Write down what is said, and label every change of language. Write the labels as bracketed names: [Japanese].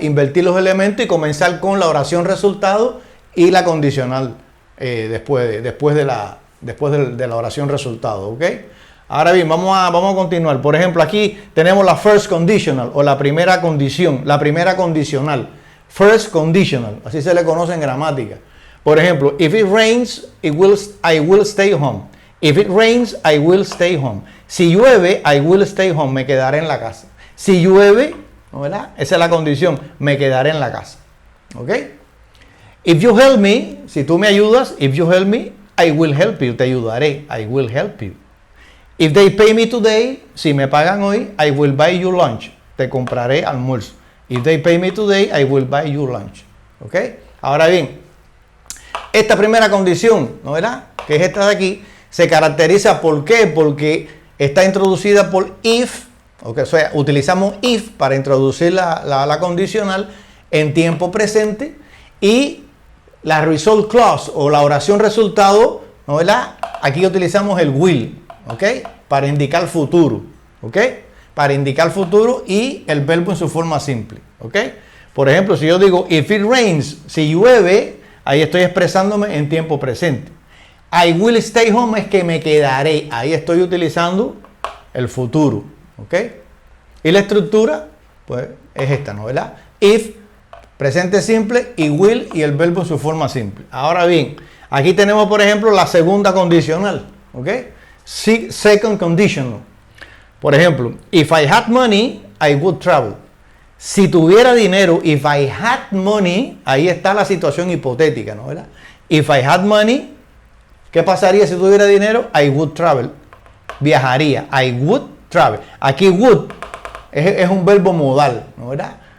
[Spanish] Invertir los elementos y comenzar con la oración resultado y la condicional después de la oración resultado. ¿Ok? Ahora bien, vamos a continuar. Por ejemplo, aquí tenemos la first conditional o la primera condición, la primera condicional. First conditional, así se le conoce en gramática. Por ejemplo, [English] if it rains, I will stay home. If it rains, I will stay home. [Spanish] Si llueve, [English] I will stay home, [Spanish] me quedaré en la casa. Si llueve, ¿no, verdad? Esa es la condición, me quedaré en la casa. [English] ¿Ok? If you help me, [Spanish] si tú me ayudas, [English] if you help me, I will help you, [Spanish] te ayudaré, [English] I will help you. If they pay me today, [Spanish] si me pagan hoy, [English] I will buy you lunch, [Spanish] te compraré almuerzo. [English] If they pay me today, I will buy you lunch. ¿Ok? [Spanish] Ahora bien, esta primera condición, ¿no, verdad?, que es esta de aquí, se caracteriza ¿por qué? Porque está introducida por if, ¿okay? O sea, utilizamos if para introducir la condicional en tiempo presente, y la result clause o la oración resultado, ¿no, verdad?, aquí utilizamos el will, ¿ok?, para indicar futuro, ¿ok?, para indicar futuro, y el verbo en su forma simple, ¿ok? Por ejemplo, si yo digo [English] if it rains, [Spanish] si llueve, ahí estoy expresándome en tiempo presente. [English] I will stay home [Spanish] es que me quedaré, ahí estoy utilizando el futuro, ¿ok? Y la estructura, pues, es esta, ¿no, verdad? If, presente simple, y will, y el verbo en su forma simple. Ahora bien, aquí tenemos, por ejemplo, la segunda condicional, ¿ok? [English] Second conditional. [Spanish] Por ejemplo, [English] if I had money, I would travel. [Spanish] Si tuviera dinero, [English] if I had money, [Spanish] ahí está la situación hipotética, ¿no, verdad? [English] If I had money, [Spanish] ¿qué pasaría si tuviera dinero? [English] I would travel. [Spanish] Viajaría. [English] I would travel. [Spanish] Aquí would es un verbo modal, ¿no, verdad?